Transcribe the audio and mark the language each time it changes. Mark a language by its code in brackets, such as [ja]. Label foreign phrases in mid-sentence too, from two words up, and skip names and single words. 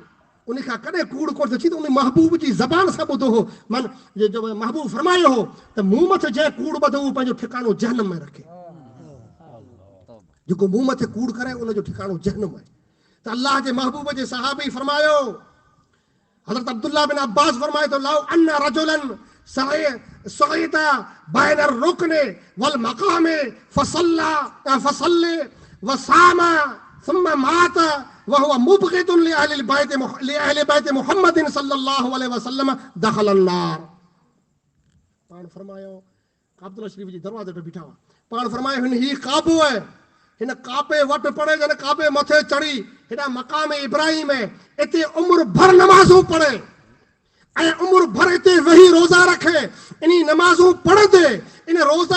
[sd] उन खां कॾहिं कूड़ कोन थी, त उन महबूब जी ज़बान सां ॿुधो हो, मन जो महबूब फरमायो हो त मूं मथे जंहिं कूड़ ॿधो उहो पंहिंजो ठिकाणो जहन्नम में रखे, जेको मूं मथे कूड़ करे उनजो ठिकाणो जहन्नम आहे। त अल्लाह जे महबूब जे सहाबी फरमायो, हज़रत अब्दुल्लाह बिन अब्बास फरमाए तो, [ar] لو أن رجلا صفن بين الركن والمقام فصلى وصام ثم مات وهو مبغض لأهل بيت محمد صلى الله عليه وسلم دخل النار. [sd] पाण फरमायो काबतुल्लाह शरीफ जी दरवाजे ते बीठा हुआ, पाण फरमायो हिन ही काबो है, हिन काबे वट पड़े, जन काबे मथे चढ़ी हिन मकाम इब्राहिम है, इते उम्र भर नमाज़ूं पढ़े ऐं उम्र भर इते वही रोज़ा रखे, इन नमाज़ूं पढ़ंदे इन रोज़ा